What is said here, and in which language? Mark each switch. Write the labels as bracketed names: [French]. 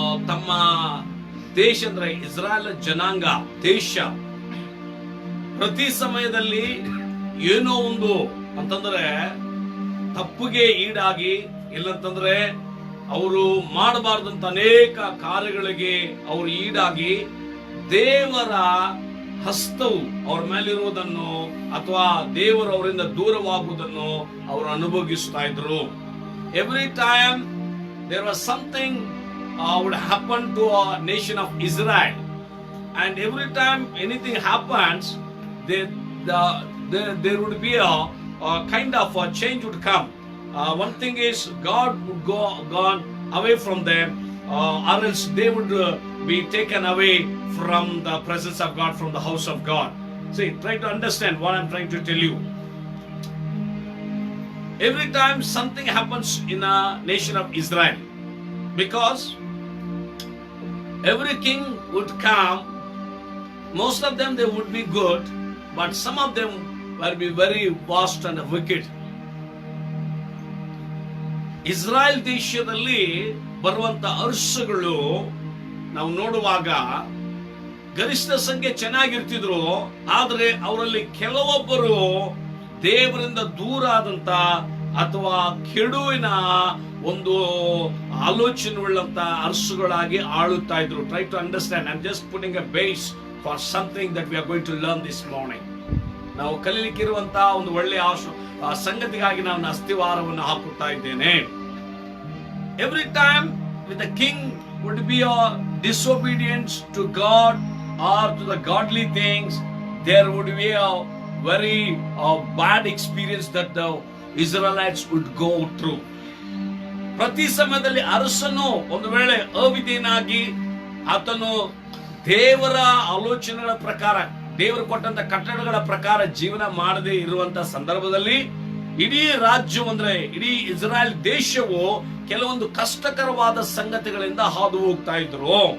[Kannada] ತಮ್ಮ ದೇಶ ಅಂದ್ರೆ ಇಸ್ರಾಯೇಲ್ ಜನಾಂಗ ದೇಶ ಪ್ರತಿ ಸಮಯದಲ್ಲಿ ಏನೋ ಒಂದು ಅಂತಂದ್ರೆ ತಪ್ಪಿಗೆ ಈಡಾಗಿ, ಇಲ್ಲಂತಂದ್ರೆ ಅವರು ಮಾಡಬಾರ್ದಂತ ಅನೇಕ ಕಾರ್ಯಗಳಿಗೆ ಅವರು ಈಡಾಗಿ ದೇವರ ಹಸ್ತವು ಅವ್ರ ಮೇಲಿರುವುದನ್ನು ಅಥವಾ ದೇವರು ಅವರಿಂದ ದೂರವಾಗುವುದನ್ನು ಅವರು ಅನುಭವಿಸ್ತಾ ಇದ್ರು. [English] Every time there was something would happen to a nation of Israel, and every time anything happens, there would be a kind of a change would come. One thing is God would gone away from them, or else they would be taken away from the presence of God, from the house of God. See, try to understand what I'm trying to tell you. Every time something happens in a nation of Israel, because every king would come, most of them they would be good, but some of them will be very vast and wicked. [Kannada] Israel ದೇಶದಲ್ಲಿ ಬರುವಂತ ಅರಸುಗಳು ನಾವು ನೋಡುವಾಗ ಗರಿಷ್ಠ ಸಂಖ್ಯೆ ಚೆನ್ನಾಗಿರ್ತಿದ್ರು, ಆದ್ರೆ ಅವರಲ್ಲಿ ಕೆಲವೊಬ್ಬರು ದೇವರಿಂದ ದೂರ ಆದಂತ ಅಥವಾ ಕೆಡುವಿನ ಒಂದು ಆಲೋಚನೆ ಉಳ್ಳಂತ ಅರಸುಗಳಾಗಿ ಆಳುತ್ತಾ ಇದ್ರು. [English] Try to understand. I am just putting a base for something that we are going to learn this morning. [Kannada] ನಾವು ಕಲಿಲಿಕ್ಕಿರುವಂತಹ ಒಂದು ಒಳ್ಳೆಯ ಸಂಗತಿಗಾಗಿ ನಾನು ಅಸ್ತಿವಾರವನ್ನು ಹಾಕುತ್ತಾ ಇದ್ದೇನೆ. [English] Every time with the king would be a disobedience to God or to the godly things, there would be a very bad experience that the Israelites would go through. [Kannada] ಪ್ರತಿ ಸಮಯದಲ್ಲಿ ಅರಸನು ಒಂದು ವೇಳೆ ಅವಿಧೇಯನಾಗಿ ಆತನು ದೇವರ ಆಲೋಚನೆಗಳ ಪ್ರಕಾರ, ದೇವರು ಕೊಟ್ಟಂತ ಕಟ್ಟಡಗಳ ಪ್ರಕಾರ ಜೀವನ ಮಾಡದೇ ಇರುವಂತ ಸಂದರ್ಭದಲ್ಲಿ ಇಡೀ ರಾಜ್ಯವು ಅಂದ್ರೆ ಇಡೀ ಇಸ್ರಾಯೇಲ್ ದೇಶವು ಕೆಲವೊಂದು ಕಷ್ಟಕರವಾದ ಸಂಗತಿಗಳಿಂದ ಹಾದು ಹೋಗ್ತಾ ಇದ್ರು.